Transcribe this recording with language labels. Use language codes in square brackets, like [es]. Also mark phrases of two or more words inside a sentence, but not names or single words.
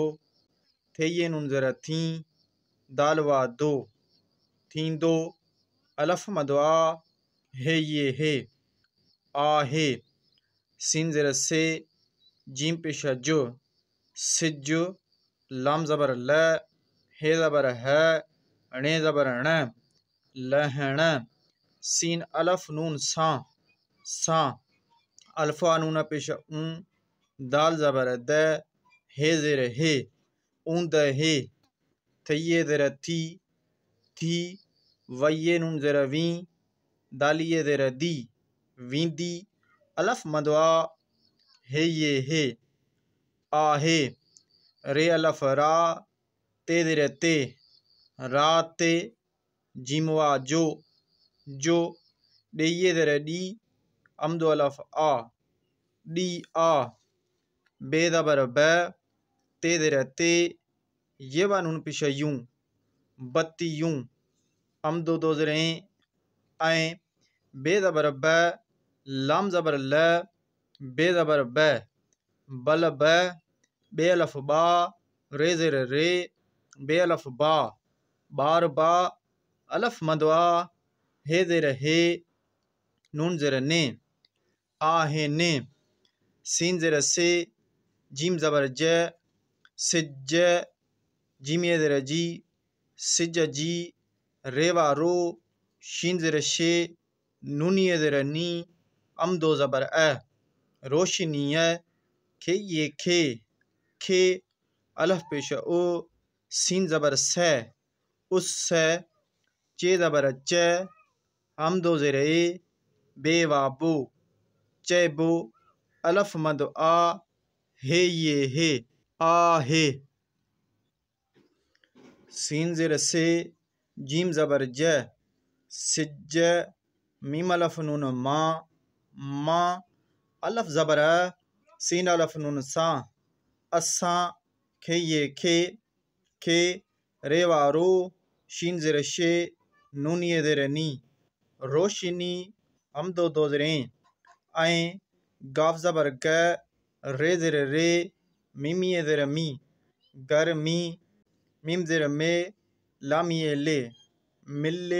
[sd] थे ये नून ज़रा थी, दाल वा दो, थींदो। अलफ मद आ, हे ये हे, आहे। सीन ज़ेर से, जीम पेशा जो, सिज। लाम ज़बर ल, हे ज़बर ह, णे ज़बर ण, लहण। सीन अलफ नून सां, सां। अल्फा नून पेशा ऊं, दाल ज़बर द, हे ज़ेर हे, ऊंद हे। थये ज़ेर थी, थी। वये नून ज़ेर वी, दालिये ज़ेर दी, वींदी। अलफ मद आ, हे ये हे, आहे। रे अलफ रा, ते ज़ेर ते, राते। जीम वा जो, जो। ॾेये ज़ेर ॾी, अम्दो अलफ आ, डी आ। बे ज़बर ब, ते ज़ेर ते, ये वा नून पेशा यूं, बत्तियूं। अम्दो दो ज़ेरें, ऐं। बे ज़बर ब, लाम ज़बर ल, बे ज़बर ब, बलब। बे अलफ बा, रे ज़ेर रे, बे अलफ बा, बार बा। अलफ मद आ, हे ज़ेर हे, नून ज़ेर ने, आहे ने। सीन ज़ेर से, जीम ज़बर ज, सिज। जीम ये ज़ेर जी, सिज जी। रे वा रो, शीन ज़ेर शे, नून ये ज़ेर नी, अम्दो ज़बर अ, रोशनी। खे ये खे, खे। अलफ पेशा ओ, सीन ज़बर स, उस। चे ज़बर च, अम्दो ज़ेर ए, बे वा बो, चैबो। अलफ मद आ, हे ये हे, आहे। सीन ज़ेर से, जीम ज़बर ज, सिज। मीम अलफ नून मा, मा। अलफ ज़बर अ, सीन अलफ नून सां, असां। खे ये खे, खे। रे वा रो, शीन ज़ेर शे, नून ये ज़ेर नी, रोशनी। अम्दो दो ज़ेरें, ऐं। गाफ ज़बर ग, रे ज़ेर रे, मीम ये ज़ेर मी, गर्मी। मीम ज़ेर मे, लाम ये ले, मिले।